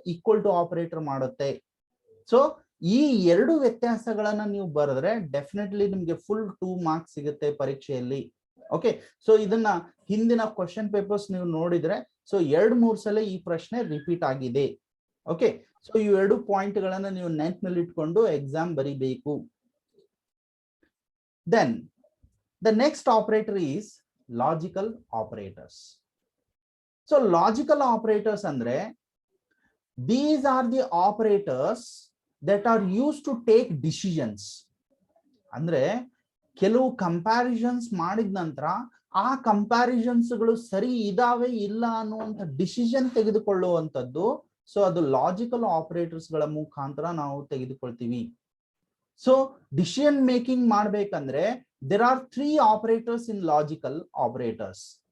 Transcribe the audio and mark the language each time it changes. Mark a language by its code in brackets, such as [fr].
[kn] Equal to operator ಮಾಡುತ್ತೆ. So ಈ 2 ವ್ಯತ್ಯಾಸಗಳನ್ನ ನೀವು ಬರೆದ್ರೆ ಡೆಫಿನೆಟ್ಲಿ ನಿಮ್ಗೆ ಫುಲ್ 2 ಮಾರ್ಕ್ಸ್ ಸಿಗುತ್ತೆ ಪರೀಕ್ಷೆಯಲ್ಲಿ. ಓಕೆ, ಸೊ ಇದನ್ನ ಹಿಂದಿನ ಕ್ವಶನ್ ಪೇಪರ್ಸ್ ನೀವು ನೋಡಿದ್ರೆ ಸೊ 2-3 ಸಲ ಈ ಪ್ರಶ್ನೆ ರಿಪೀಟ್ ಆಗಿದೆ. ಓಕೆ, ಸೊ ಈ 2 ಪಾಯಿಂಟ್ ಗಳನ್ನ ನೀವು ನೆನಪಿನಲ್ಲಿ ಇಟ್ಕೊಂಡು ಎಕ್ಸಾಮ್ ಬರೀಬೇಕು. [en] Then the next operator is logical operators. So logical operators andre these are the operators that are used to take decisions. [kn] ಅಂದ್ರೆ ಕೆಲವು ಕಂಪ್ಯಾರಿಸನ್ಸ್ ಮಾಡಿದ ನಂತರ ಆ ಕಂಪ್ಯಾರಿಸನ್ಸ್ ಗಳು ಸರಿ ಇದಾವೆ ಇಲ್ಲ ಅನ್ನುವಂತ ಡಿಸಿಷನ್ ತೆಗೆದುಕೊಳ್ಳುವಂತದ್ದು. ಸೊ ಅದು ಲಾಜಿಕಲ್ ಆಪರೇಟರ್ಸ್ ಗಳ ಮುಖಾಂತರ ನಾವು ತೆಗೆದುಕೊಳ್ತೀವಿ. [en] So decision making ಮಾಡ್ಬೇಕಂದ್ರೆ there are 3 operators in logical operators.